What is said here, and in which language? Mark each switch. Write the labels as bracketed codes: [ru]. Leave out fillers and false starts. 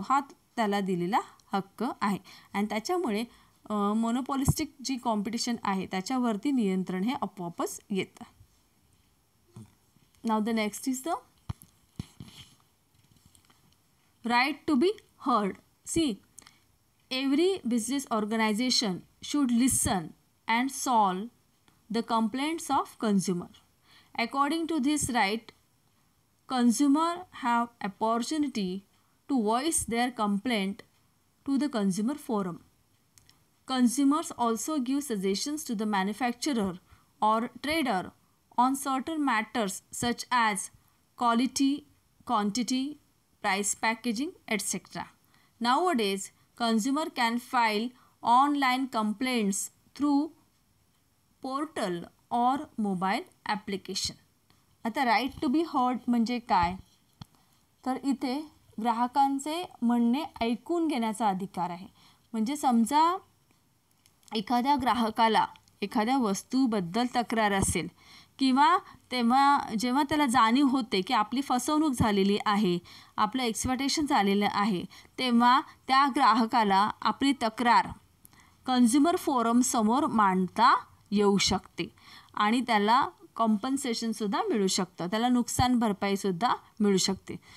[mr] हा त्याला दिलेला हक्क आहे. आणि त्याच्यामुळे मोनोपॉलिस्टिक जी कॉम्पिटिशन आहे त्याच्यावरती नियंत्रण हे आपोआपच येतं. [en] Now the next is the right to be heard. See, every business organization should listen and solve the complaints of consumer. According to this right, consumer have opportunity to voice their complaint to the consumer forum. Consumers also give suggestions to the manufacturer or trader on certain matters such as quality, quantity, price, packaging, etc. Nowadays, consumer can file online complaints through portal or mobile application. [mr] आता right to be heard म्हणजे काय, तर इथे ग्राहकांचे म्हणणे ऐकून घेण्याचा अधिकार आहे. म्हणजे समजा एखाद्या ग्राहकाला एखाद्या वस्तूबद्दल तक्रार असेल किंवा जेव्हा त्याला जाणीव होते की आपली फसवणूक झालेली आहे, आपलं एक्सप्लॉयटेशन झालेलं आहे, तेव्हा त्या ग्राहकाला आपली तक्रार कन्झ्युमर फोरमसमोर मांडता येऊ शकते आणि त्याला कॉम्पन्सेशनसुद्धा मिळू शकतं, त्याला नुकसान भरपाईसुद्धा मिळू शकते.